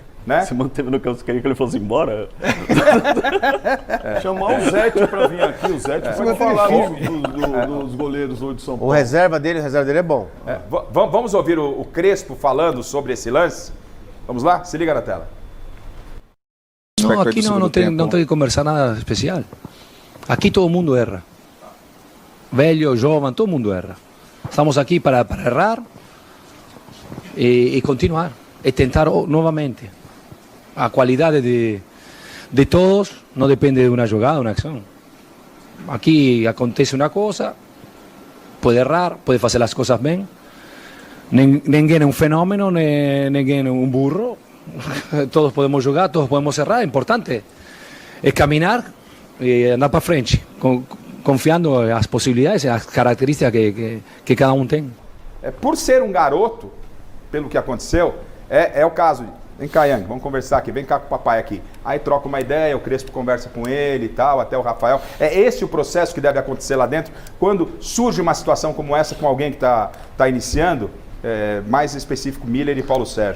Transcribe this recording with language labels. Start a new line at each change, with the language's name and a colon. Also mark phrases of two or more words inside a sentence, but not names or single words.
Portuguese: né? Se manteve no campo, você queria que ele fosse embora? Chamar o Zete pra vir aqui, o Zete vai falar dos goleiros hoje de São O Paulo. reserva dele é bom. Vamos ouvir o Crespo falando sobre esse lance? Vamos lá? Se liga na tela.
Spanish: No, aquí no tengo que conversar nada especial. Aquí todo el mundo erra. Velho, joven, todo el mundo erra. Estamos aquí para errar y continuar. Y tentar nuevamente. A qualidad de todos no depende de una jugada, una acción. Aquí acontece una cosa, puede errar, puede hacer las cosas bien. Ninguém es un fenómeno, ninguém es un burro. Todos podemos jugar, todos podemos errar. Importante es caminar y andar para frente, confiando en las posibilidades y las características que
Portuguese: cada um tem. Por ser um garoto, pelo que aconteceu, é o caso. Vem cá, Yang, vamos conversar aqui. Vem cá com o papai aqui. Aí troca uma ideia, o Crespo conversa com ele e tal, até o Rafael. É esse o processo que deve acontecer lá dentro. Quando surge uma situação como essa com alguém que está iniciando, mais específico, Miller e Paulo Sérgio.